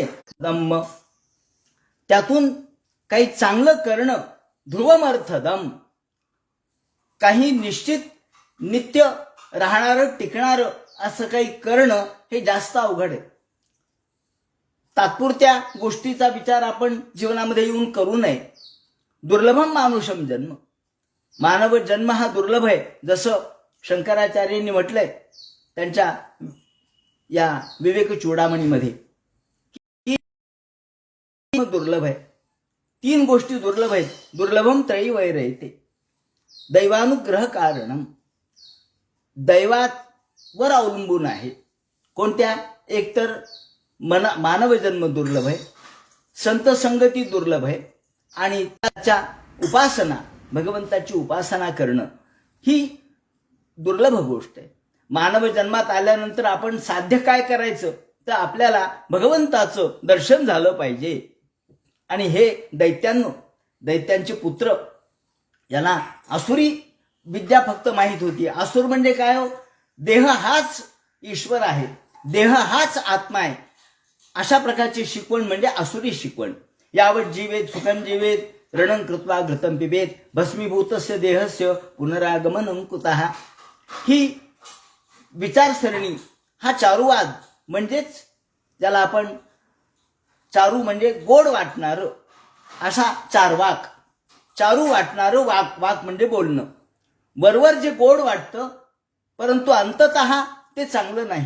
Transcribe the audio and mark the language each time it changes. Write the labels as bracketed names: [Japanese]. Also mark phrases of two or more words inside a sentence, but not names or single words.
[Marathi] दम्म, त्यातून काही चांगलं करणं, ध्रुवमर्थदम, काही निश्चित नित्य राहणारं टिकणारं असं काही करणं हे जास्त अवघड आहे. तात्पुरत्या गोष्टीचा विचार आपण जीवनामध्ये येऊन करू नये. [Sanskrit] दुर्लभम मानुषम जन्म, [Marathi] मानव जन्म हा दुर्लभ आहे. जसं शंकराचार्यांनी म्हटलंय त्यांच्या या विवेक चूडामणीमध्ये, दुर्लभ आहे. 3 गोष्टी दुर्लभ आहेत. [Sanskrit] दुर्लभम त्रयी वैरयते दैवानुग्रह कारणम. [Marathi] दैवावर अवलंबून आहे. कोणत्या? एकतर मानव जन्म दुर्लभ आहे, संत संगती दुर्लभ आहे, आणि त्याच्या उपासना, भगवंताची उपासना करणं ही दुर्लभ गोष्ट आहे. मानव जन्मात आल्यानंतर आपण साध्य काय करायचं? तर आपल्याला भगवंताचं दर्शन झालं पाहिजे. आणि हे दैत्यांचे पुत्र, यांना आसुरी विद्या फक्त माहीत होती. आसुर म्हणजे काय हो? देह हाच ईश्वर आहे, देह हाच आत्मा आहे, अशा प्रकारची शिकवण म्हणजे आसुरी शिकवण. [Sanskrit] यावत जीवेत सुखं जीवेत रणं कृत्वा घृतं पिबेत भस्मीभूतस्य देहस्य पुनरागमनं कुतः. [Marathi] ही विचारसरणी, हा चारुवाद, म्हणजेच ज्याला आपण चारू म्हणजे गोड वाटणारं, असा चारवाक, चारू वाटणारं वाक म्हणजे बोलणं. वरवर जे गोड वाटतं परंतु अंततः ते चांगलं नाही.